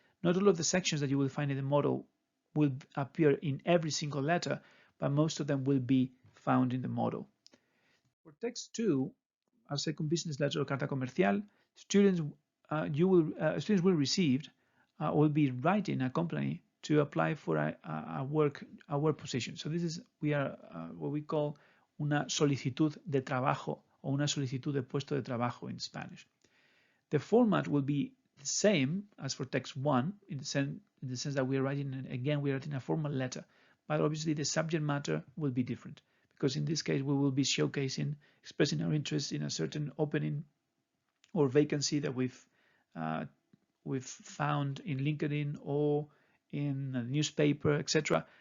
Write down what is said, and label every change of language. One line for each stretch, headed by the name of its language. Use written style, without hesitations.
English: Not all of the sections that you will find in the model will appear in every single letter, but most of them will be found in the model. For text 2, our second business letter or
Spanish: carta comercial,
English: students will receive will be writing a company to apply for a work position. So this is what we call
Spanish: una solicitud de trabajo
English: o una solicitud de puesto de trabajo in Spanish. The format will be the same as for text 1 in the sense that we are writing a formal letter, but obviously the subject matter will be different, because in this case we will be expressing our interest in a certain opening or vacancy that we've found in LinkedIn or in a newspaper, etc.